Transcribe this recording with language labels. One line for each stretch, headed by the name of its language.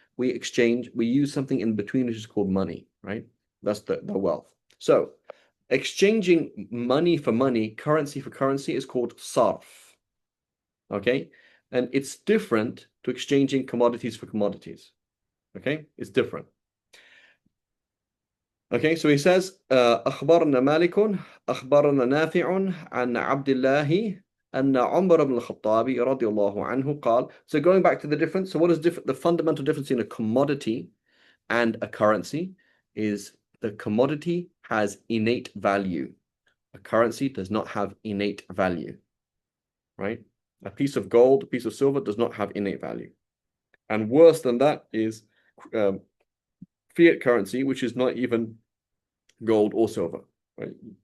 English: We use something in between which is called money, right? That's the wealth. So exchanging money for money, currency for currency is called sarf. Okay? And it's different to exchanging commodities for commodities. Okay? It's different. Okay, so he says,
Arabic: أخبرنا مالك أخبرنا نافع عن عبد الله أن عمر بن الخطاب رضي الله عنه قال.
English: So going back to the difference, so what is the fundamental difference in a commodity and a currency is the commodity has innate value. A currency does not have innate value, right? A piece of gold, a piece of silver does not have innate value. And worse than that is fiat currency, which is not even gold or silver, right?